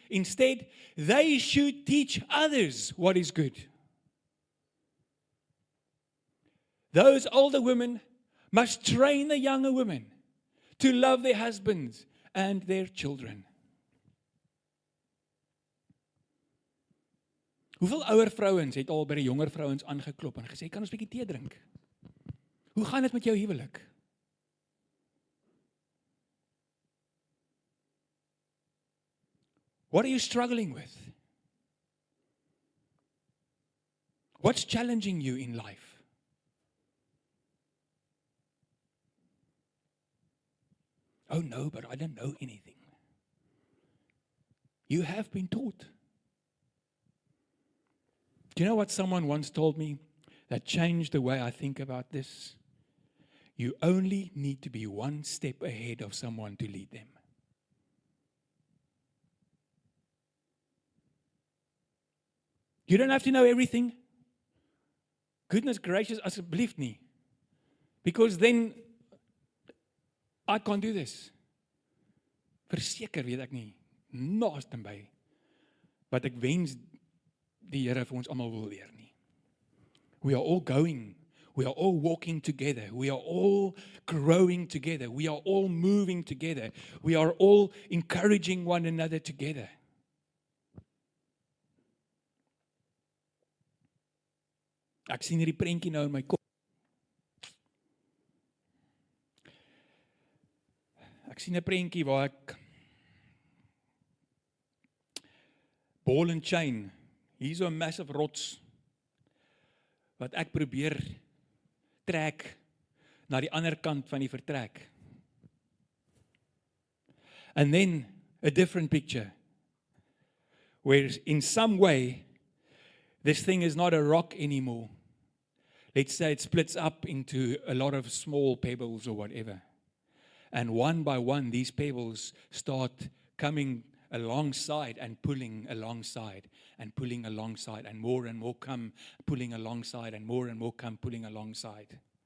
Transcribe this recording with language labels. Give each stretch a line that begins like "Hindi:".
English: Instead, they should teach others what is good. Those older women must train the younger women to love their husbands and their children.
Afrikaans: Hoeveel ouer vrouens het al by die jonger vrouens aangeklop en gesê, kan ons 'n bietjie tee drink? Hoe gaan dit met jou huwelik?
English: What are you struggling with? What's challenging you in life? Oh no, but I don't know anything. You have been taught. Do you know what someone once told me that changed the way I think about this? You only need to be one step ahead of someone to lead them. You don't have to know everything. Goodness gracious,
Afrikaans: asseblief nie.
English: Because then I can't do this.
Afrikaans: Verseker weet ek nie, naaste by, wat ek wens die Here vir ons almal wil leer nie.
English: We are all going, we are all walking together, we are all growing together, we are all moving together, we are all encouraging one another together.
Afrikaans: Ek sien hierdie prentjie nou in my kop. Ek sien 'n prentjie waar ek
English: ball and chain,
Afrikaans: hier so 'n massive rots wat ek probeer trek na die ander kant van die vertrek.
English: And then a different picture where in some way this thing is not a rock anymore. Let's say it splits up into a lot of small pebbles or whatever. And one by one, these pebbles start coming alongside and pulling alongside and pulling alongside, and more come pulling alongside, and more come pulling alongside.